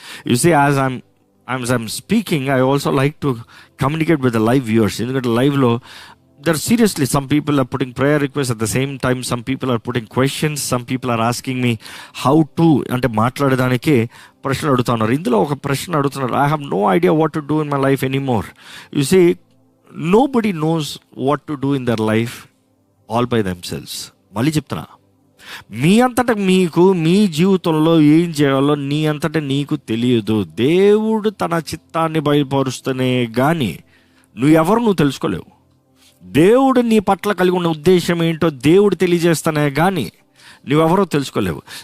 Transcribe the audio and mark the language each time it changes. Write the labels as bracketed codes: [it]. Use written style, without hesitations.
[en] You see, as I'm speaking, I also like to communicate with the live viewers. [te] ఎందుకంటే లైవ్లో [en] there seriously some people are putting prayer request, at the same time some people are putting questions, some people are asking me how to, [te] అంటే మాట్లాడడానికి ప్రశ్నలు అడుగుతున్నారు. ఇందులో ఒక ప్రశ్న అడుగుతున్నారు, [en] I have no idea what to do in my life anymore. You see, nobody knows what to do in their life all by themselves. [te] మళ్ళీ చెప్తున్నా, మీ అంతటా మీకు మీ జీవితంలో ఏం చేయాలో నీ అంతటా నీకు తెలియదు. దేవుడు తన చిత్తాన్ని బయలుపరుస్తూనే కానీ నువ్వు తెలుసుకోలేవు. దేవుడు నీ పట్ల కలిగి ఉన్న ఉద్దేశం ఏంటో దేవుడు తెలియజేస్తానే కానీ నువ్వెవరో తెలుసుకోలేవు.